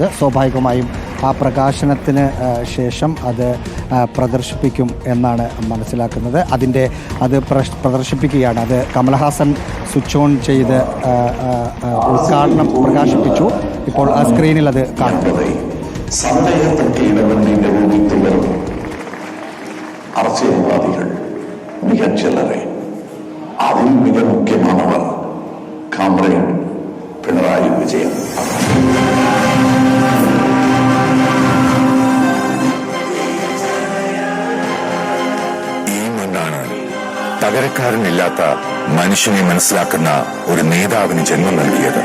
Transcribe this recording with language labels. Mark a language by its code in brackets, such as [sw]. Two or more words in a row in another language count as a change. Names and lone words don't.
[ml] സ്വാഭാവികമായും ആ പ്രകാശനത്തിന് ശേഷം അത് പ്രദർശിപ്പിക്കും എന്നാണ് മനസ്സിലാക്കുന്നത്. അത് പ്രദർശിപ്പിക്കുകയാണ്. അത് കമൽഹാസൻ സ്വിച്ച് ഓൺ ചെയ്ത് ഉദ്ഘാടനം പ്രകാശിപ്പിച്ചു. ഇപ്പോൾ ആ സ്ക്രീനിൽ അത് കാണാം. [ta] அரசியல்வாதிகள் மிகச்சிலரை, அதில் மிக முக்கியமானவர் காம்ரேட் പിണറായി വിജയൻ. [ml] ഈ മണ്ണാണ് പകരക്കാരനില്ലാത്ത മനുഷ്യനെ മനസ്സിലാക്കുന്ന ഒരു നേതാവിന് ജന്മം നൽകിയത്.